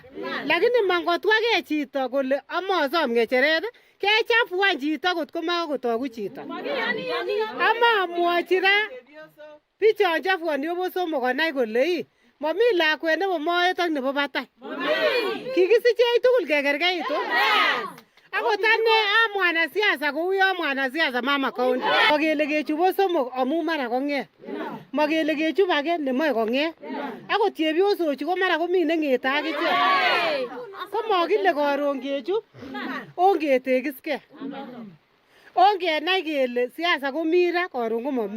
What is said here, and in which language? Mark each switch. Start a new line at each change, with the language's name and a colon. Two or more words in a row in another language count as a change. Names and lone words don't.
Kalenjin: Lakini mangotwage chito kole amosom ng'echeret kechafuan chito kot ko makotogu chito. Ama amwochi ra bichon chafuani obo somok konai kole mami lakwet nebo moet ak nebo batai. Kikisichech tugul kekerkeitu. Akot ane a mwanasiasa kou yo mwanasiasa mama county. Makele kechubo somok amu mara kong'et. Makele kechub age nemoe kong'et. Akot chepyosochu ko mara komi neng'ete akichek. Ko makile karon kechub ongetekiskei. Ongenai kele siasa komi ra karon ko mami.